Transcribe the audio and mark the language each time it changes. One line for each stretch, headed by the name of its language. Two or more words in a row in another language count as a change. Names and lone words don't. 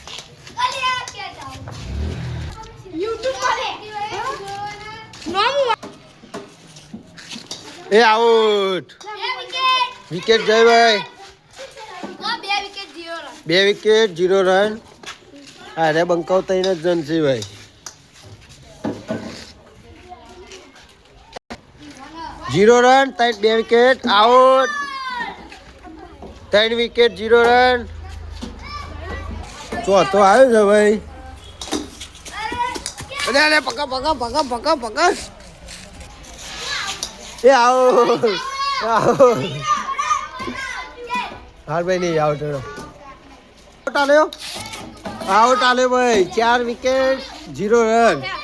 Gujarati: એ આઉટ વિકેટ જય ભાઈ 2 વિકેટ 0 રન. અરે બંકાવ 3 જ જણ છે ભાઈ.
English: zero run 2 wicket out 3 wicket 0 run.
Gujarati: ચોથો આયો છે ભાઈ. અરે અરે પકડ પકડ પકડ પકડ પકડ એ આઉટ હાર ભાઈ નહીં આઉટ આલ્યો આઉટ આલ્યો ભાઈ 4 વિકેટ 0 રન.